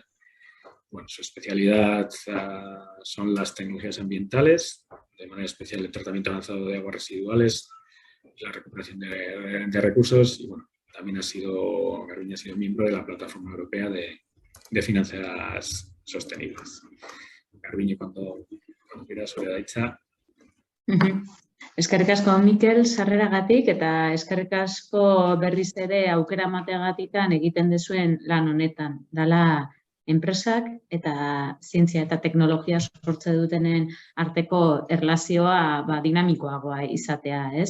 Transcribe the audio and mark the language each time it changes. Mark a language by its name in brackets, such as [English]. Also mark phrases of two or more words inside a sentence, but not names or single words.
[Spanish] Bueno, su especialidad son las tecnologías ambientales, de manera especial el tratamiento avanzado de aguas residuales, la recuperación de recursos y bueno, también Garbiñe ha sido miembro de la Plataforma Europea de Finanzas Sostenibles. Garbiñe, cuando quieras, sobre la hecha. [Basque] Eskerrik asko, Mikel, sarreragatik eta eskerrik asko berriz ere aukera emateagatikan egiten duzuen lan honetan. Dala enpresak eta zientzia eta teknologia sortze dutenen arteko erlazioa dinamikoagoa izatea, ez?